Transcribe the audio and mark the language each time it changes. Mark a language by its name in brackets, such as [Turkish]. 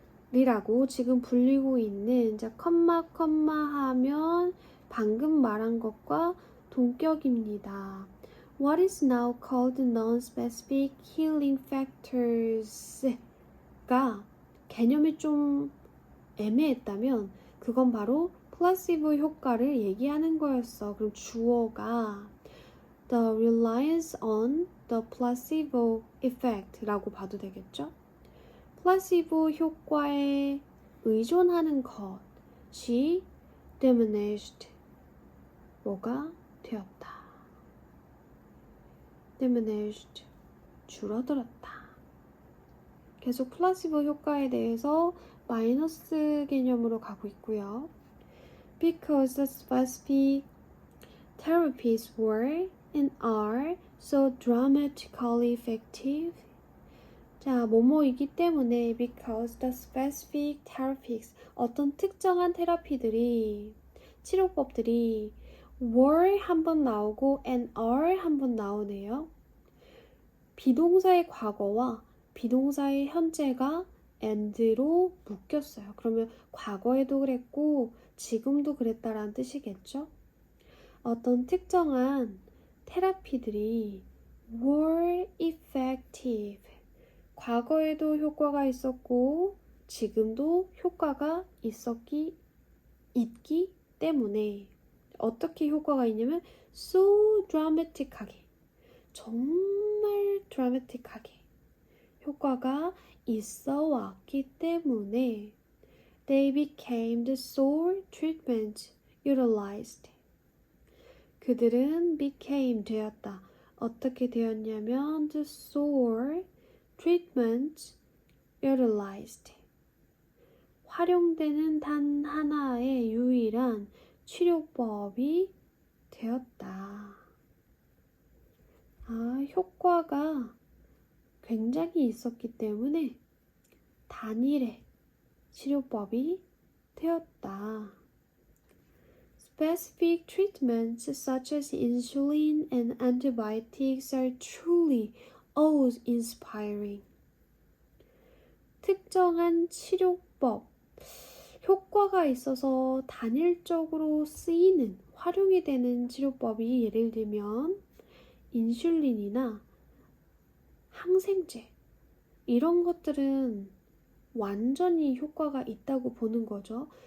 [Korean] 요소들이라고 지금 불리고 있는 자 컴마 하면 방금 말한 것과 동격입니다. [English] What is now called non-specific healing factors [Korean] 가 개념이 좀 애매했다면 그건 바로 플라시보 효과를 얘기하는 거였어. 그럼 주어가 [English] the reliance on the placebo effect [Korean] 라고 봐도 되겠죠? 플라시보 효과에 의존하는 것이 diminished 뭐가 되었다. diminished 줄어들었다. 계속 플라시보 효과에 대해서 마이너스 개념으로 가고 있고요. [English] Because the specific therapies were and are so dramatically effective. [Korean] 자, 뭐뭐이기 때문에 [English] because the specific therapies [Korean] 어떤 특정한 테라피들이 치료법들이 were 한번 나오고 [English] and are [Korean] 한번 나오네요. 비동사의 과거와 비동사의 현재가 and로 묶였어요. 그러면 과거에도 그랬고 지금도 그랬다라는 뜻이겠죠? 어떤 특정한 테라피들이 [English] were effective. [Korean] 과거에도 효과가 있었고 지금도 효과가 있기 때문에 어떻게 효과가 있냐면 [English] so dramatic [Korean] 하게 정말 dramatic하게 효과가 있어 왔기 때문에 [English] they became the sole treatment utilized. [Korean] 그들은 became 되었다. 어떻게 되었냐면 [English] the sole treatment utilized. [Korean] 활용되는 단 하나의 유일한 치료법이 되었다. 효과가 굉장히 있었기 때문에 단일의 치료법이 되었다. [English] Specific treatments such as insulin and antibiotics are truly awe-inspiring. [Korean] 특정한 치료법, 효과가 있어서 단일적으로 쓰이는, 활용이 되는 치료법이 예를 들면 인슐린이나 항생제 이런 것들은 완전히 효과가 있다고 보는 거죠.